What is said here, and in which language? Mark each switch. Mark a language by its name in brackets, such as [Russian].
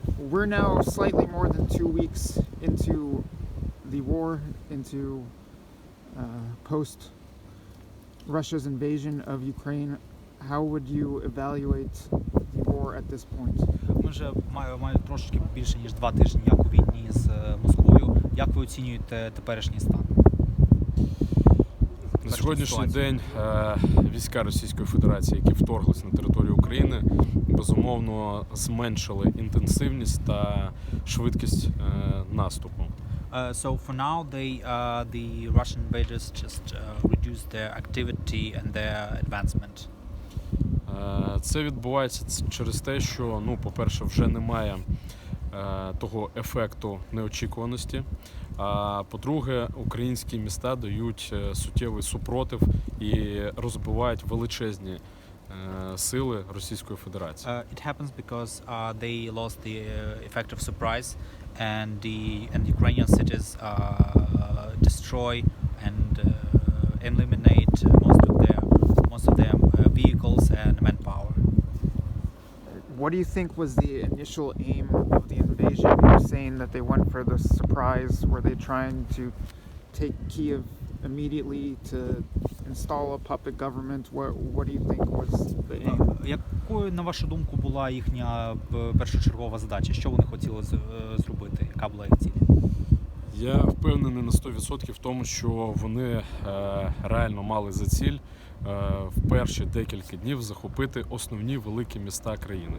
[English] We're now slightly more than 2 weeks into the war, into post Russia's invasion of Ukraine. How would you evaluate the war at this point? [Ukrainian] Ми вже маємо трошечки більше ніж 2 тижні, як у війні з Москвою. Як ви оцінюєте теперішній стан? На сьогоднішній день війська Російської Федерації, які вторглись на територію України, безумовно зменшили інтенсивність та швидкість наступу. [English] So for now, the Russian invaders just reduced their activity and their advancement. [Ukrainian] Це відбувається через те, що, по-перше, вже немає того ефекту неочікуваності. А по-друге, українські міста дають суттєвий супротив і розбивають величезні сили Російської Федерації. [English] It happens because they lost the effect of surprise, and the Ukrainian cities destroy and eliminate most of their vehicles and manpower. What do you think was the initial aim of the invasion? You're saying that they went for the surprise. Were they trying to take Kyiv immediately to install a puppet government? What do you think was the aim? [Ukrainian] Якою, на вашу думку, була їхня першочергова задача? Що вони хотіли зробити? Яка була їх ціль? Я впевнений на 100% в тому, що вони реально мали за ціль в перші декілька днів захопити основні великі міста країни.